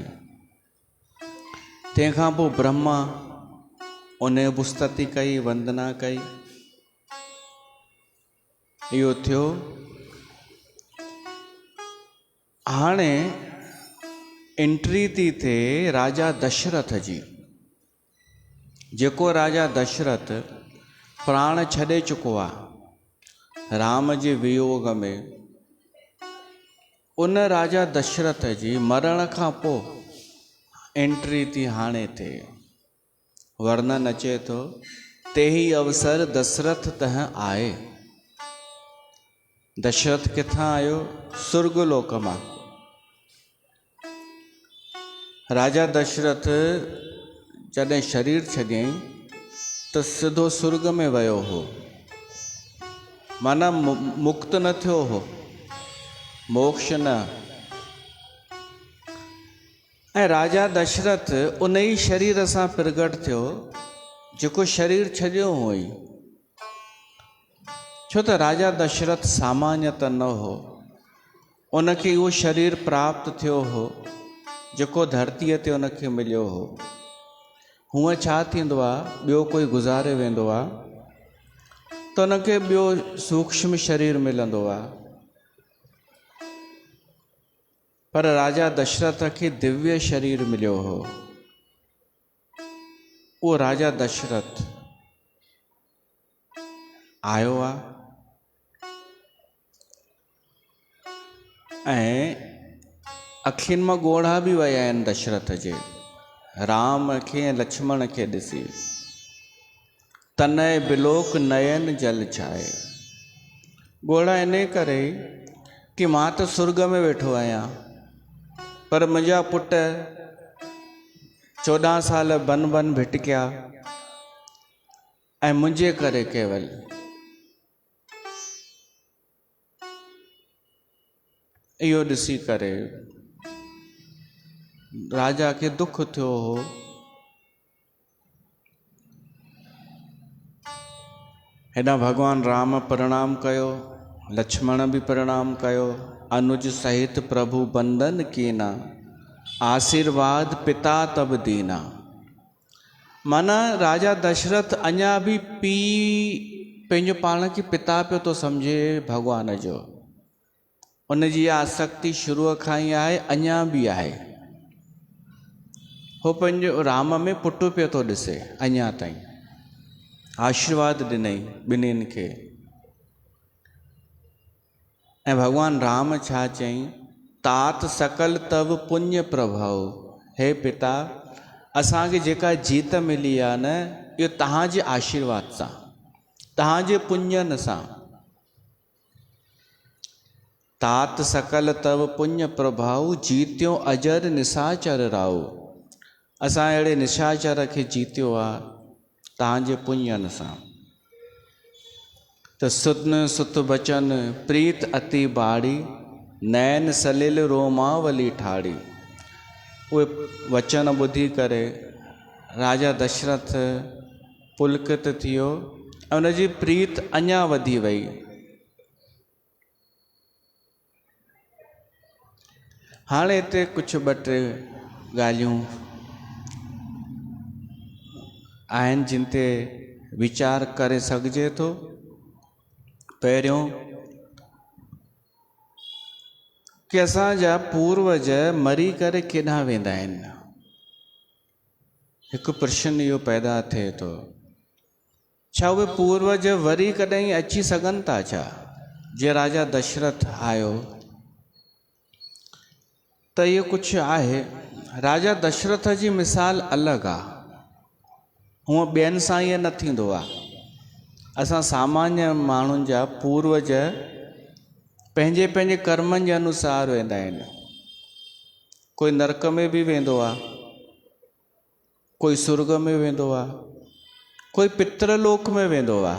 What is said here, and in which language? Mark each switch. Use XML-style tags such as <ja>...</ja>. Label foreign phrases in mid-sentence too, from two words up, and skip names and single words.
<sd>तंहिंखां पोइ ब्रह्मा उन बि उस्तति कई, वंदना कई। इहो थियो। हाणे एंट्री थी थिए राजा दशरथ जी, जेको राजा दशरथ प्राण छॾे चुको आहे राम जे वियोग में। उन राजा दशरथ जी मरण खां पोइ एंट्री थी हाणे थिए। वर्णन अचे थो,</sd> <awa>तेही अवसर दशरथ तह आए।</awa> <sd>दशरथ किथां आयो? सुर्गलोक मां। राजा दशरथ जॾहिं शरीर छॾियईं त सिधो सुर्ग में वियो हो, माना मुक्त न थियो हो, मोक्ष न। ऐं राजा दशरथ उन ई शरीर सां प्रगट थियो जेको शरीर छॾियो हुई। छो त राजा दशरथ सामान्य त न हो, उनखे उहो शरीर प्राप्त थियो हो जेको धरतीअ ते उनखे मिलियो हो। हूअं छा थींदो आहे, ॿियो कोई गुज़ारे वेंदो आहे त उनखे ॿियो सूक्ष्म शरीर मिलंदो आहे, पर राजा दशरथ खे दिव्य शरीर मिलियो हो। उहो राजा दशरथ आयो आहे ऐं अखियुनि मां ॻोढ़ा बि विया आहिनि दशरथ जे, राम खे ऐं लक्ष्मण खे ॾिसी।</sd> <awa>तनय बिलोक नयन जल छाए।</awa> <sd>ॻोढ़ा इन करे कि मां त सुर्ग में वेठो आहियां, पर मुंहिंजा पुट 14 साल बन बन भिटकिया ऐं मुंहिंजे करे केवल। इहो ॾिसी करे राजा खे दुख थियो हो। हेॾा भगवान राम प्रणाम कयो, लक्ष्मण भी प्रणाम कयो।</sd> <awa>अनुज सहित प्रभु बंदन कीना, आशीर्वाद पिता तब दीना।</awa> <sd>माना राजा दशरथ अञा भी पी पंहिंजो पाण खे पिता पियो तो समझे भगवान जो। उन जी आसक्ति शुरू खां ही आहे, अञा भी आहे। हो पंहिंजो राम में पुटु पियो तो ॾिसे अञा ताईं। आशीर्वाद ॾिनई ॿिन्हिनि खे। ऐं भगवान राम छा चई,</sd> <awa>तात सकल तव पुण्य प्रभाव।</awa> <sd>हे पिता, असांखे जेका जीत मिली आहे न, इहो तव्हांजे आशीर्वाद सां, तव्हांजे पुण्यन सां।</sd> <awa>तात सकल तव पुण्य प्रभाव, जीत्यो अजर निशाचर राव।</awa> <sd>असां अहिड़े निशाचर खे जीतियो आहे तव्हांजे पुण्यन सां।</sd> <awa>त सुन सुत बचन प्रीत अति बाड़ी, नैन सलिल रोमावली ठाड़ी।</awa> <sd>उहे वचन ॿुधी करे राजा दशरथ पुलकित थियो ऐं उनजी प्रीत अञा वधी वई। हाणे हिते कुझु ॿ टे ॻाल्हियूं आहिनि जिन ते वीचार करे सघिजे थो। पहिरियों कि असांजा पूर्वज मरी करे केॾांहुं वेंदा आहिनि। हिकु प्रश्न इहो पैदा थिए थो, छा उहे पूर्वज वरी कॾहिं अची सघनि था छा? जे राजा दशरथ आयो त इहो कुझु आहे। राजा दशरथ जी मिसाल अलॻि आहे, हूअं ॿियनि सां ईअं न थींदो आहे। असां सामान्य माण्हुनि जा पूर्वज पंहिंजे पंहिंजे कर्मनि जे अनुसार वेंदा आहिनि। कोई नरक में बि वेंदो आहे, कोई सुर्ग में वेंदो आहे, कोई पितृलोक में वेंदो आहे।</sd>